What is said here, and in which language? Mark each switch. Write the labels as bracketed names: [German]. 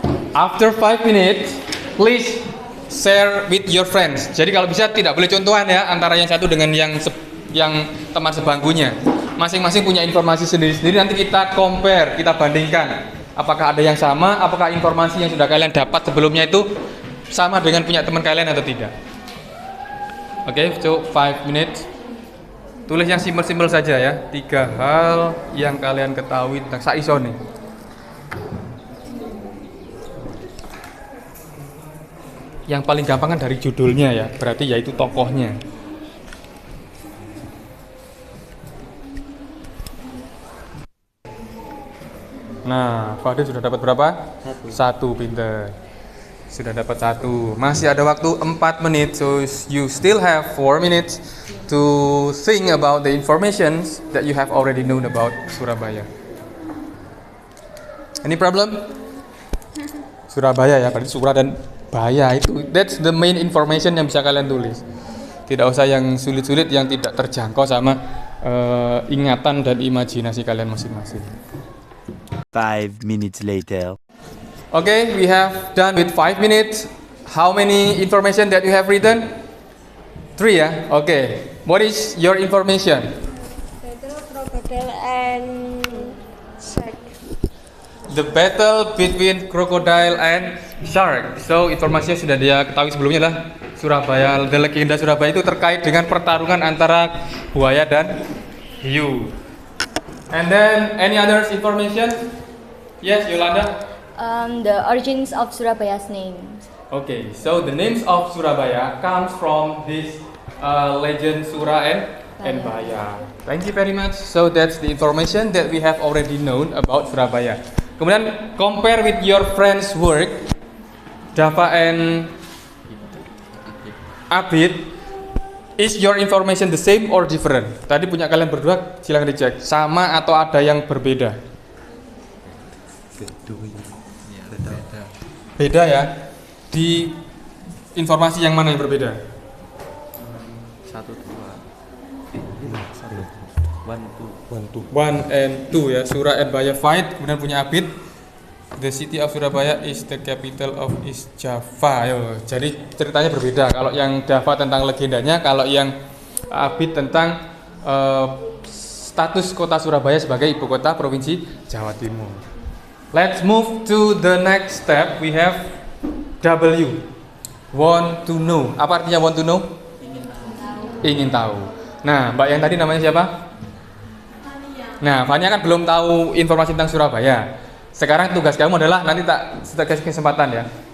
[English] After 5 minutes, please share with your friends. [Indonesian] Jadi kalau bisa tidak boleh contohan ya antara yang satu dengan yang teman sebangkunya. Masing-masing punya informasi sendiri-sendiri. Nanti kita compare, kita bandingkan. Apakah ada yang sama? Apakah informasi yang sudah kalian dapat sebelumnya itu sama dengan punya teman kalian atau tidak? Oke, [English] so 5 minutes. [Indonesian] Tulis yang simpel-simpel saja ya. 3 hal yang kalian ketahui tentang Saiso nih. Yang paling gampang kan dari judulnya ya, berarti yaitu tokohnya. Nah, Fadil sudah dapat berapa? 1, pinter. Sudah dapat 1. Masih ada waktu 4 menit, [English] so you still have 4 minutes to think about the information that you have already known about Surabaya. Any problem? [Indonesian] Surabaya ya, berarti Surah dan Baya itu, [English] that's the main information [Indonesian] yang bisa kalian tulis. Tidak usah yang sulit-sulit yang tidak terjangkau sama ingatan dan imajinasi kalian masing-masing. [English] 5 minutes later. Okay, we have done with 5 minutes. How many information that you have written? 3 ya? Okay. What is your information? Battle crocodile and shark. The battle between crocodile and shark. [Indonesian] So informasinya sudah dia ketahui sebelumnya lah. Surabaya, the legenda Surabaya itu terkait dengan pertarungan antara buaya dan hiu. [English] And then any other information? Yes, Yolanda. The origins of Surabaya's name. Okay, so the names of Surabaya comes from this legend Sura and Baya. Thank you very much. So that's the information that we have already known about Surabaya. Kemudian compare with your friends' work, Dava and Abid. Is your information the same or different? [Indonesian] Tadi punya kalian berdua, silakan dicek. Sama atau ada yang berbeda? Beda ya. Di informasi yang mana yang berbeda? 1, 2 [English] 1 and 2 ya. Surah and Baya fight. [Indonesian] Kemudian punya [English] Abid, the city of Surabaya is the capital of East Java. [Indonesian] Yo, jadi ceritanya berbeda. Kalau yang Dava tentang legendanya, kalau yang Abid tentang status kota Surabaya sebagai ibu kota provinsi Jawa Timur. [English] Let's move to the next step. We have W. Want to know. [Indonesian] Apa artinya [English] want to know? [Indonesian] Ingin tahu. Nah, Mbak yang tadi namanya siapa? Nah, Fania kan belum tahu informasi tentang Surabaya. Sekarang tugas kamu adalah nanti tak kasih kesempatan ya.